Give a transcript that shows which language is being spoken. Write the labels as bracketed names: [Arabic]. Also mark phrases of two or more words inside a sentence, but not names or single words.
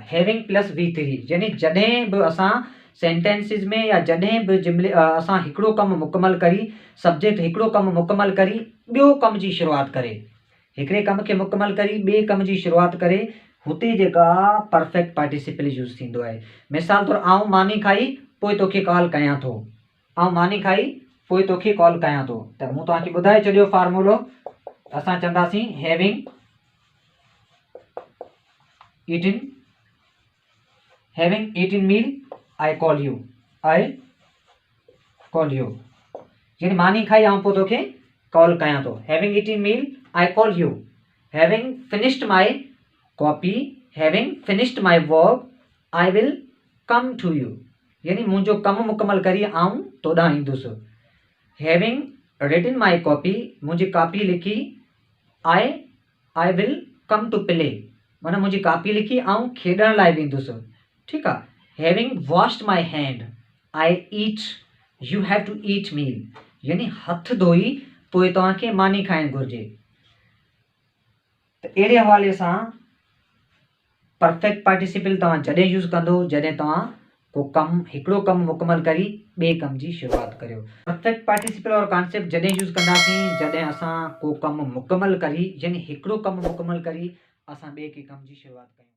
[Sindhi] हैविंग प्लस V3 यानी जॾहिं बि असां सेंटेंसिस में या जॾहिं बि जुमिले असां हिकिड़ो कमु मुकमल करी, सब्जेक्ट हिकिड़ो कमु मुकमल करी ॿियो कम जी शुरूआत करे, हिकिड़े कम खे मुकमल करी ॿिए कम जी शुरूआत करे, हुते जेका [English] perfect participle use [Sindhi] थींदो आहे। मिसाल तौरु आउं मानी खाई पोइ तोखे कॉल कयां थो। आउं मानी खाई पोइ तोखे कॉल कयां थो। त मूं तव्हांखे ॿुधाए छॾियो फार्मूलो। असां चवंदासीं [English] हैविंग eaten meal I call you। [Sindhi] यानी मानी खाई आउं पोइ तोखे कॉल कयां थो। [English] हैविंग eaten meal I call you। हैविंग finished my copy, हैविंग finished my work I will come to you। [Sindhi] यानी मुंहिंजो कमु मुकमल करी आउं तोॾां ईंदुसि। [English] हैविंग written my copy, [Sindhi] मुंहिंजी कॉपी लिखी [English] I will come to play, [Sindhi] माना मुंहिंजी कॉपी लिखी आउं खेॾण लाइ वेंदुसि, ठीकु आहे। [English] having washed my hand I eat, you have to eat meal, [Sindhi] यानी हथ धोई पोइ तव्हांखे मानी खाइणु घुरिजे। त अहिड़े हवाले सां [English] perfect participle [Sindhi] तव्हां जॾहिं यूज़ कंदो जॾहिं तव्हां को कमु हिकिड़ो कमु मुकमल करी ॿिए कम जी शुरूआत करियो। [English] perfect participle [Sindhi] और कॉन्सेप्ट जॾहिं यूज़ कंदासीं जॾहिं असां को कमु मुकमल करी, यानी हिकिड़ो कमु मुकमल करी असां ॿिए के कम जी शुरूआत कयूं।